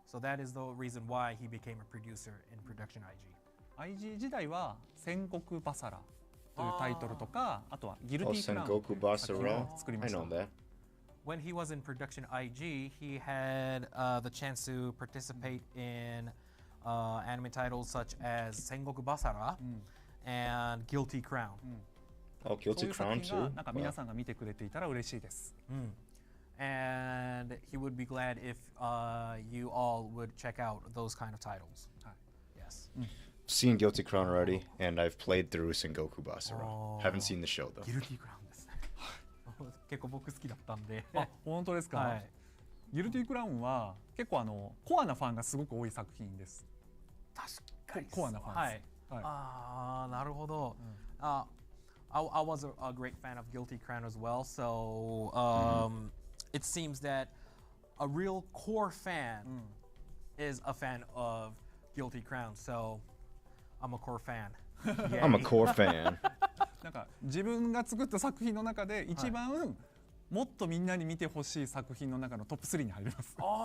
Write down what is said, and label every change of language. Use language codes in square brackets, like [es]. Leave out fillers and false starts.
[en] So that is the reason why he became a producer in Production IG. [ja] IG 時代は戦国バサラというタイトルとか、あとはギルティクラウンの作品を作りました。 [en] When he was in Production IG, he had the chance to participate in anime titles such as Sengoku Basara and Guilty Crown. Oh, Guilty Crown too? [ja] なんか皆さんが見てくれていたら嬉しいです。 [en] And he would be glad if you all would check out those kind of titles. Yes. Seen Guilty Crown already, and I've played through Sengoku Basara. Haven't seen the show though. [ja] Guilty Crown ですね。結構僕好きだったんで。本当ですか。ギルティクラウンは結構コアなファンがすごく多い作品です。確かに。コアなファンです。なるほど。 [en] I was a great fan of Guilty Crown as well, so it seems that a real core fan is a fan of Guilty Crown, so I'm a core fan. I'm a core fan. [ja] なんか自分が作った作品の中で一番もっとみんなに見てほしい作品の中のトップ3に入ります。